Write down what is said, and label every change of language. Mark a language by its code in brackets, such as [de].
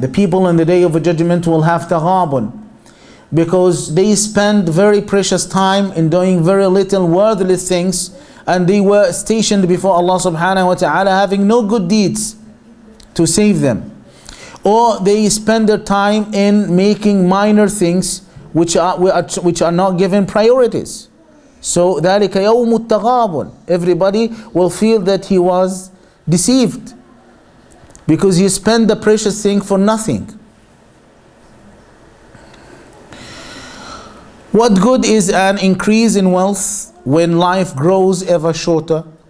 [en] The people in the day of judgment will have taghabun, because they spend very precious time in doing very little worthless things, and they were stationed before Allah subhanahu wa ta'ala having no good deeds to save them. Or they spend their time in making minor things which are not given priorities. [ar] So ذَلِكَ يَوْمُ التَّغَابُنِ. [en] Everybody will feel that he was deceived, because he spent the precious thing for nothing. What good is an increase in wealth when life grows ever shorter?